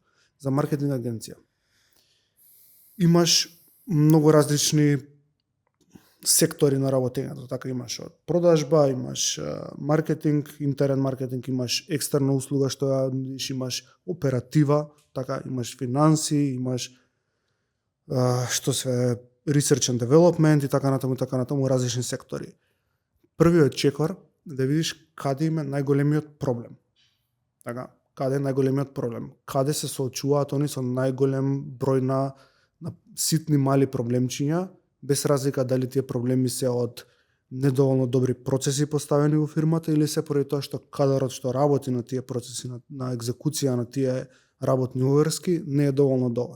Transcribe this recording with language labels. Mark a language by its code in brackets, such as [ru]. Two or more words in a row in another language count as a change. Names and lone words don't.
[mk] За маркетинг агенција имаш многу различни сектори на работењето, така имаш од продажба, имаш маркетинг, интерен маркетинг, имаш екстерна услуга што ја нудиш, имаш оператива, така имаш финанси, имаш што се [en] research and development [mk] и така натаму различни сектори. Првиот чекор е да видиш каде има најголемиот проблем. Така, каде е најголемиот проблем? Каде се соочуваат они со најголем број на ситни мали проблемчиња, без разлика дали тие проблеми се од недоволно добри процеси поставени во фирмата или се поради тоа што кадарот што работи на тие процеси, на екзекуција на тие работни уврски не е доволно добар.